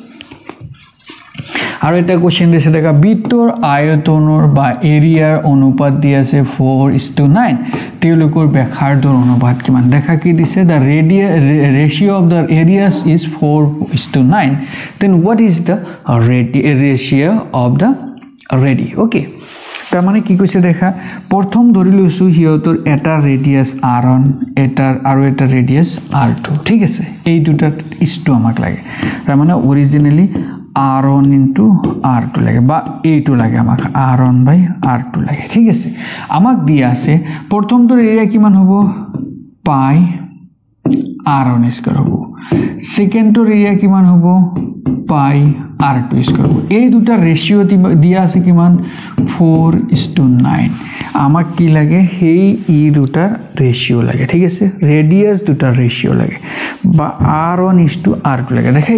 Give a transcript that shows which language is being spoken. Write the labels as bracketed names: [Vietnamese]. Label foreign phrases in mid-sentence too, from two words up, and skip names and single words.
[Assamese] আৰু এটা কোশ্চেন দিছে দেখা বৃত্তৰ আয়তনৰ বা এৰিয়াৰ অনুপাত দি আছে 4:9 তেওঁলোকৰ ব্যাসাৰ্ধৰ অনুপাত কিমান দেখা কি দিছে [English] the ratio of the areas is 4:9 then what is the ratio of the radii okay [Assamese] তাৰ মানে কি কৈছে দেখা প্ৰথম ধৰি লৈছো হিয়তৰ এটা ৰেডিয়াস r1 এটাৰ আৰু এটা ৰেডিয়াস r2 ঠিক আছে এই দুটা ইছটো আমাক লাগে তাৰ মানে অৰিজিনালি r1 into r2 লাগে বা a2 লাগে আমাক r1 by r2 লাগে ঠিক আছে আমাক দিয়া আছে প্ৰথমটোৰ এৰিয়া কিমান হ'ব পাই r1 স্কয়ার হ'ব সেকেন্ডটোৰ এৰিয়া কিমান হ'ব পাই r2 স্কয়ার হ'ব এই দুটা ৰেশিও দিয়া আছে কিমান 4:9 আমাক কি লাগে হেই ই দুটাৰ ৰেশিও লাগে ঠিক আছে ৰেডিয়াস দুটাৰ ৰেশিও লাগে বা r1:r2 লাগে দেখা